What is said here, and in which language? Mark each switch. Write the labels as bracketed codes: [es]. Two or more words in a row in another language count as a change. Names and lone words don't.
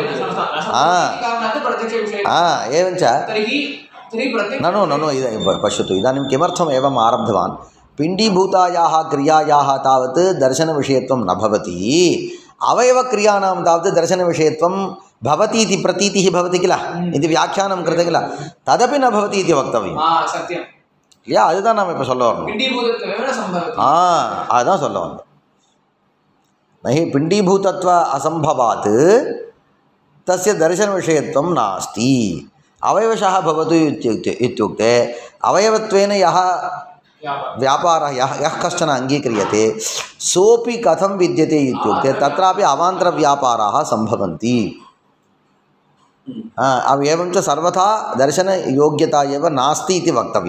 [sa] एवञ्च नो पश्यतु, इदानीं किमर्थम् एवम् आरब्धवान्? पिण्डीभूतायाः क्रियायाः तावत् दर्शनविषयत्वं न भवति, अवयवक्रियाणां तावत् दर्शनविषयत्वं भवति इति प्रतीतिः भवति किल, इति व्याख्यानं कृते किल, तदपि न भवति इति वक्तव्यं। [ta] இல்லையா? அதுதான் நாம் இப்போ சொல்ல வரணும். அதுதான் சொல்ல வந்தோம். [sa] नहि पिण्डीभूतत्व असम्भवात् तस्य दर्शन विषयत्वं नास्ति அவயவशः भवतु इत्युक्ते अवयवत्वेन यः व्यापारः यः कश्चन अङ्गीक्रियते सोऽपि कथं विद्यते इत्युक्ते तत्रापि अवान्तरव्यापाराः सम्भवन्ति। एवं च सर्वथा दर्शनयोग्यता एव नास्ति इति वक्तव्यं।